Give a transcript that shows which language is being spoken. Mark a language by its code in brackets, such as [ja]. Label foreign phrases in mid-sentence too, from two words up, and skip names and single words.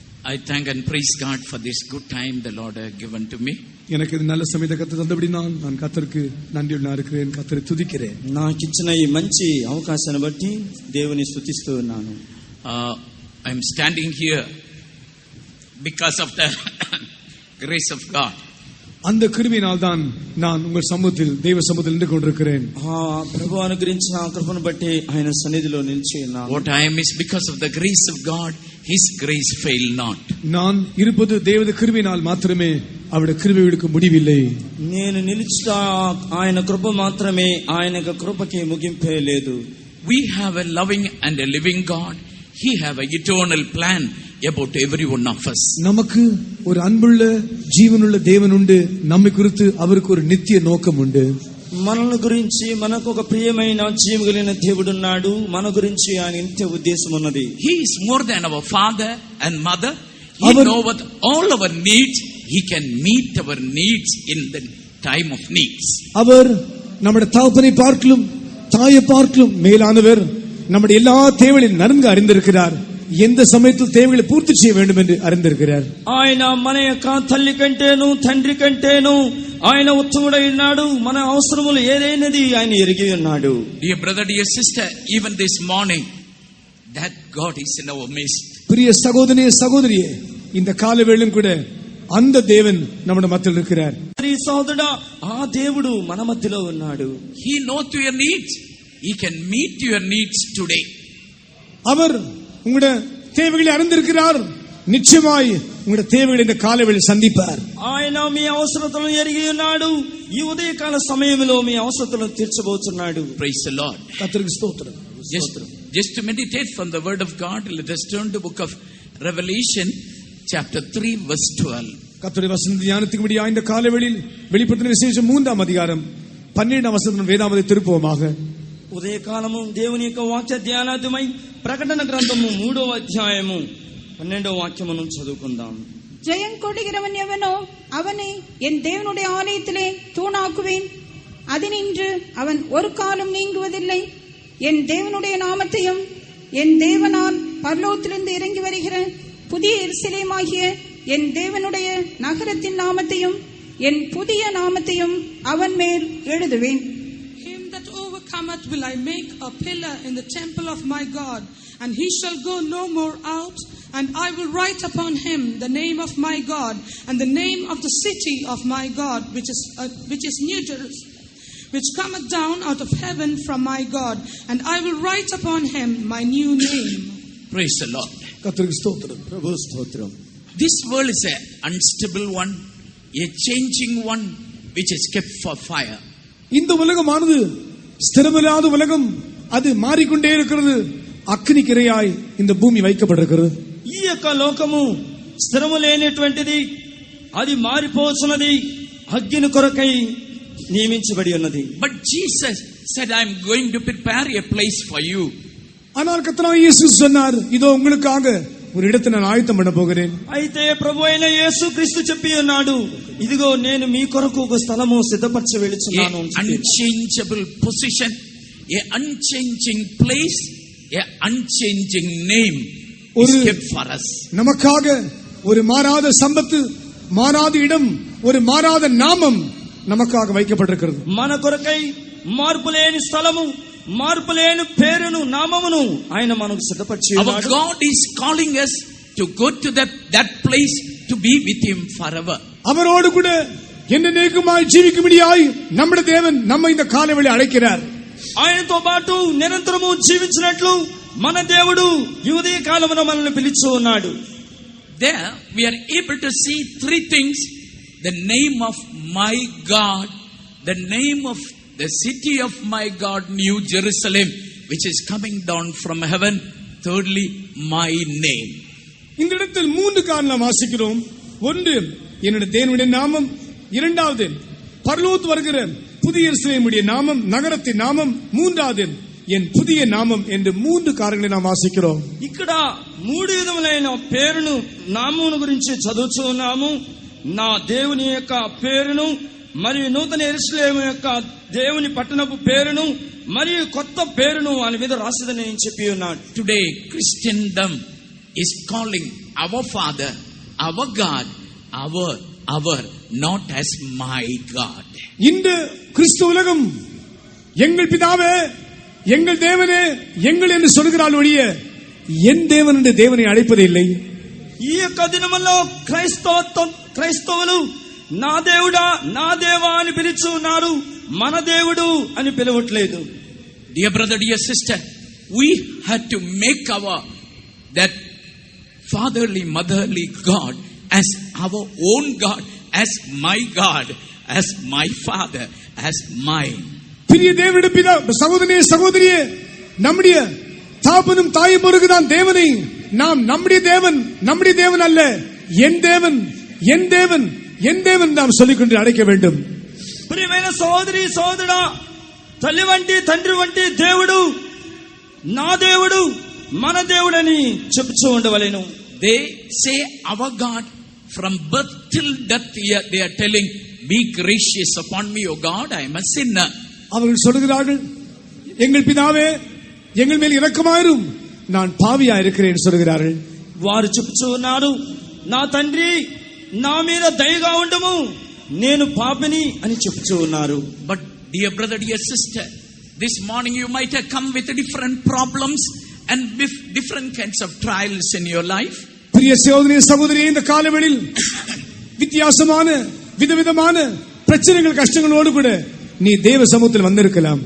[en] I thank and praise God for this good time the Lord has given to me. [ta] எனக்கு இந்த நல்ல சமயத்தை கர்த்தர் தந்தபடி நான் கர்த்தருக்கு நன்றியுள்ளவனாக இருக்கிறேன். கர்த்தரை துதிக்கிறேன். [te] నాకు ఇచ్చిన ఈ మంచి అవకాశాన్ని బట్టి దేవుని స్తుతిస్తూ ఉన్నాను. [en] I am standing here because of the grace of God. [ta] அந்த கிருபையினால் தான் நான் உங்கள் சமூகத்தில் தேவ சமூகத்தில் நின்று கொண்டிருக்கிறேன். [te] ప్రభువు అనుగ్రహించిన కృపను బట్టి ఆయన సన్నిధిలో నిలిచి ఉన్నాను. [en] What I am is because of the grace of God. His grace fail not. [ta] நான் இருப்பது தேவனுடைய கிருபையினால் மாத்திரமே. அவருடைய கிருபைக்கு முடிவில்லை. [te] నేను నిలిచుట ఆయన కృప మాత్రమే. ఆయన కృపకి ముగింపే లేదు. [en] We have a loving and a living God. He have a eternal plan about every one of us. [ta] நமக்கு ஒரு அன்புள்ள ஜீவனுள்ள தேவன் உண்டு. நம்மை குறித்து அவருக்கு ஒரு நித்திய நோக்கம் உண்டு. [te] మనల్ని గురించి మనకు ఒక ప్రియమైన జీవం కలిగిన దేవుడు ఉన్నాడు. మన గురించి ఆయన నిత్య ఉద్దేశం ఉన్నది. [en] He is more than our father and mother. He knoweth all our needs. He can meet our needs in the time of needs. [ta] அவர் நம்முடைய தகப்பனை பார்க்கலும் தாயை பார்க்கலும் மேலானவர். நம்முடைய எல்லா தேவைகளையும் நன்கு அறிந்திருக்கிறார். எந்த சமயத்தில் தேவைகளை பூர்த்தி செய்ய வேண்டும் என்று அறிந்திருக்கிறார். [te] ఆయన మన యొక్క తల్లి కంటేను తండ్రి కంటేను ఆయన ఉత్తముడై ఉన్నాడు. మన అవసరములు ఏదైనది ఆయన ఎరిగి ఉన్నాడు. [en] Dear brother, dear sister, even this morning that God is in our midst. [ta] பிரிய சகோதரனே சகோதரியே, இந்த காலவேளையிலும் கூட அந்த தேவன் நம்முடைய மத்தியில் இருக்கிறார். [te] సహోదరుడా, ఆ దేవుడు మన మధ్యలో ఉన్నాడు. [en] He knows your needs. He can meet your needs today. [ta] அவர் உங்களுடைய தேவைகளை அறிந்திருக்கிறார். நிச்சயமாய் உங்களுடைய தேவைகளை இந்த காலவேளையில் சந்திப்பார். [te] ఆయన మీ అవసరతలను ఎరిగి ఉన్నాడు. ఈ ఉదయకాల సమయంలో మీ అవసరతలను తీర్చబోతున్నాడు. [en] Praise the Lord. [te] కర్తருக்கு స్తోత్రం. [en] Just to meditate from the word of God, let us turn to book of Revelation chapter 3 verse 12. [ta] கர்த்தருடைய வசன தியானத்துக்கு இந்த காலவேளையில் வெளிப்படுத்தின விசேஷம் 3ஆம் அதிகாரம் 12ஆம் வசனம் வேதாகமத்தை திருப்புவோமாக. [te] ఉదయకాలము దేవుని యొక్క వాక్య ధ్యానార్థమై ప్రకటన గ్రంథము 3వ అధ్యాయము 12వ వాక్యమును చదువుకుందాం. [ta] ஜெயம் கொள்கிறவன் எவனோ அவனை என் தேவனுடைய ஆலயத்திலே தூணாக்குவேன். அதினின்று அவன் ஒரு காலம் நீங்குவதில்லை. என் தேவனுடைய நாமத்தையும் என் தேவனால் பரலோகத்திலிருந்து இறங்கி வருகிற புதிய எருசலேமாகிய என் தேவனுடைய நகரத்தின் நாமத்தையும் என் புதிய நாமத்தையும் அவன் மேல் எழுதுவேன். [en] Him that overcometh will I make a pillar in the temple of my God, and he shall go no more out. And I will write upon him the name of my God and the name of the city of my God, which is New Jerusalem, which cometh down out of heaven from my God, and I will write upon him my new name. Praise the Lord. [ta] கர்த்தருக்கு ஸ்தோத்திரம். [te] ప్రభు స్తోత్రం. [en] This world is a unstable one, a changing one, which is kept for fire. [ta] இந்த உலகமானது ஸ்திரமில்லாத உலகம். அது மாறிக்கொண்டே இருக்கிறது. அக்னிக்கிரையாய் இந்த பூமி வைக்கப்பட்டிருக்கிறது. [te] ఈ యొక్క లోకము స్థిరము లేనటువంటిది. అది మారిపోతున్నది. అగ్ని కొరకై నియమించబడి ఉన్నది. [en] But Jesus said, I am going to prepare a place for you. [ta] ஆனால் கர்த்தராகிய இயேசு சொன்னார், இதோ உங்களுக்காக ஒரு இடத்தை நான் ஆயத்தம் பண்ண போகிறேன். [te] అయితే ప్రభువైన యేసుక్రీస్తు చెప్పి ఉన్నాడు, ఇదిగో నేను మీ కొరకు ఒక స్థలము సిద్ధపరచ వెళుచున్నాను. [en] Unchangeable position, a unchanging place, a unchanging name is kept for us. [ta] நமக்காக ஒரு மாறாத சம்பத்து, மாறாத இடம், ஒரு மாறாத நாமம் நமக்காக வைக்கப்பட்டிருக்கிறது. [te] మన కొరకై మార్పులేని స్థలము, మార్పులేని పేరును నామమును ఆయన మనకు సిద్ధపరిచి ఉన్నాడు. [en] Our God is calling us to go to that place to be with him forever. [ta] அவரோடு கூட என்னென்னைக்குமாய் ஜீவிக்கும்படியாய் நம்முடைய தேவன் நம்மை இந்த காலவேளை அழைக்கிறார். [te] ఆయనతో పాటు నిరంతరము జీవించినట్లు మన దేవుడు ఈ ఉదయ కాలమున మనల్ని పిలిచి ఉన్నాడు. [en] There we are able to see three things: the name of my God, the name of the city of my God, New Jerusalem, which is coming down from heaven. Thirdly, my name. [ta] இந்த இடத்தில் 3 காரணம் வாசிக்கிறோம். ஒன்று என்னுடைய தேவனுடைய நாமம், இரண்டாவது பரலோகத்தில் வருகிற புதிய எருசலேமுடைய நாமம், நகரத்தின் நாமம், மூன்றாவது என் புதிய நாமம் என்று 3 காரணங்களை நாம் வாசிக்கிறோம். [te] ఇక్కడ 3 విధములైన పేరును నామమును గురించి చదువుతున్నాము. నా దేవుని యొక్క పేరును, మరియు నూతన యెరూషలేము యొక్క దేవుని పట్టణపు పేరును, మరియు కొత్త పేరును ఆయన మీద రాసిదని చెప్పి ఉన్నాడు. [en] Today Christendom is calling our Father, our God, our, not as my God. [ta] இந்த கிறிஸ்து உலகம் எங்கள் பிதாவே, எங்கள் தேவனே, எங்கள் என்று சொல்கிறாள் ஒழிய என் தேவன் என்று தேவனை அழைப்பதே இல்லை. [te] ఈ యొక్క దినములో క్రైస్తవులు నా దేవుడా, నా దేవా అని పిలుచున్నారు, మన దేవుడు అని పిలవట్లేదు. [en] Dear brother, dear sister, we had to make that fatherly, motherly God as our own God, as my God, as my Father, as mine. [ta] பிரிய தேவனுடைய பிதா, சகோதரனே சகோதரியே, நம்முடைய தாப்பனும் தாயும் ஒருவர்தான் தேவனை நாம் நம்முடைய தேவன் அல்ல, என் தேவன், என் தேவன், என் தேவன் நாம் சொல்லிக்கொண்டு அழைக்க வேண்டும். [te] ప్రియమైన సోదరి సోదరుడా, తల్లి వంటి తండ్రి వంటి దేవుడు నా దేవుడు, మన దేవుడని చెప్పుచూ ఉండవలెను. [en] They say our God from birth till death. They are telling, be gracious upon me, O God, I am a sinner. [ta] அவர்கள் சொல்கிறார்கள், எங்கள் பிதாவே எங்கள் மேல் இரக்கமாயிரும், நான் பாவியா இருக்கிறேன் சொல்கிறார்கள். [te] వారు చెప్పుచూ ఉన్నారు, నా తండ్రి నా మీద దయగా ఉండము, నేను పాపిని అని చెప్పుచూ ఉన్నారు. [en] But dear brother, dear sister, this morning you might have come with different problems and with different kinds of trials in your life. [ta] பிரிய சகோதரனே சகோதரியே, இந்த காலவெளியில் வித்தியாசமான விதவிதமான பிரச்சனைகள் கஷ்டங்களோடு கூட நீ தேவ சமூகத்தில் வந்திருக்கலாம்.